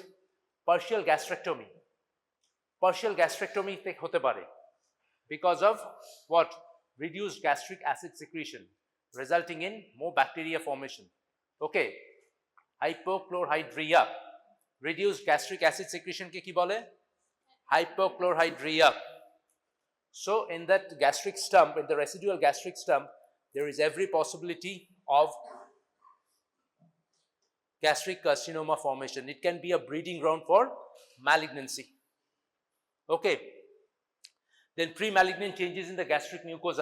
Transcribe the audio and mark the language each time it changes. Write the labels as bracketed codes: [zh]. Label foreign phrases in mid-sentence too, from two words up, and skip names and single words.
[en] Partial gastrectomy. Partial gastrectomy [bn] হতে পারে [en] because of what? Reduced gastric acid secretion, resulting in more bacteria formation. Okay, hypochlorhydria. Reduced gastric acid secretion [bn] কে কী বলে? [en] Hypochlorhydria. So in that gastric stump, in the residual gastric stump, there is every possibility of gastric carcinoma formation. It can be a breeding ground for malignancy. Okay. Then pre-malignant changes in the gastric mucosa.